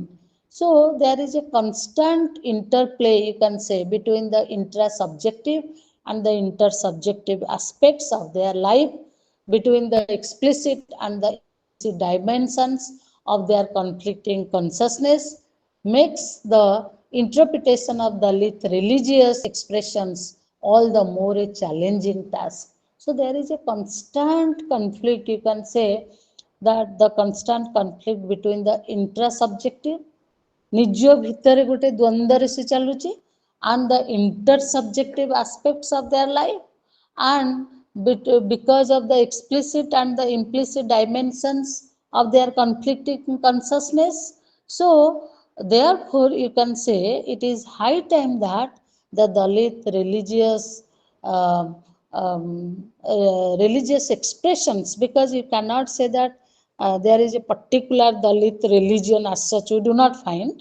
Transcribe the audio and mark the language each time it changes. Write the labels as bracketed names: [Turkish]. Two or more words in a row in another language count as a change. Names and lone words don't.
[English] So there is a constant interplay, you can say, between the intrasubjective and the intersubjective aspects of their life, between the explicit and the implicit dimensions of their conflicting consciousness, makes the interpretation of Dalit religious expressions all the more a challenging task. So there is a constant conflict, you can say, that the constant conflict between the intrasubjective, [Odia] ନିଜ ଭିତରେ ଗୋଟେ ଦ୍ୱନ୍ଦ୍ୱରେ ସେ ଚାଲୁଛି, [English] and the intersubjective aspects of their life, and because of the explicit and the implicit dimensions of their conflicting consciousness. So therefore you can say it is high time that the Dalit religious expressions, because you cannot say that there is a particular Dalit religion as such, we do not find.